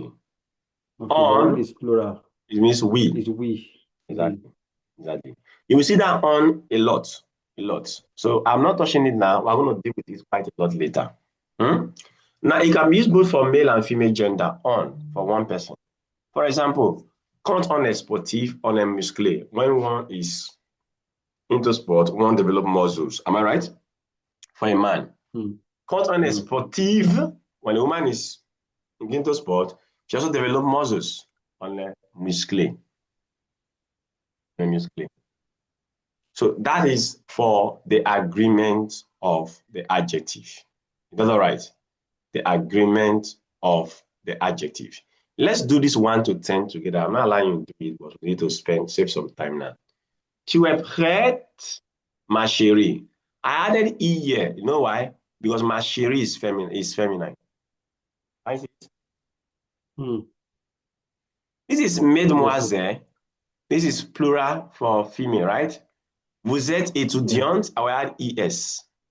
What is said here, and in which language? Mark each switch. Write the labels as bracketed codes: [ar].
[en] Okay, but when it's plural, it means we. It's we. Exactly. You will see that on a lot. So I'm not touching it now. We're going to deal with it quite a lot later. Now, it can be used both for male and female gender on for one person. [fr] For example, quand on est sportif, on est musclé. [en] When one is into sport, one develop muscles. Am I right? For a man. [fr] Quand on est sportive, [en] when a woman is into sport, she also develop muscles. [fr] On est musclé. [en] So that is for the agreement of the adjective. That's all right. The agreement of the adjective. Let's do this 1 to 10 together. I'm not allowing you to do it, but we need to save some time now. [fr] Tu es prête, ma chérie? [en] I added E here. You know why? Because ma chérie is feminine. I see it. This is mademoiselle. This is plural for female, right? [fr] Vous êtes étudiante, [en] I will add ES.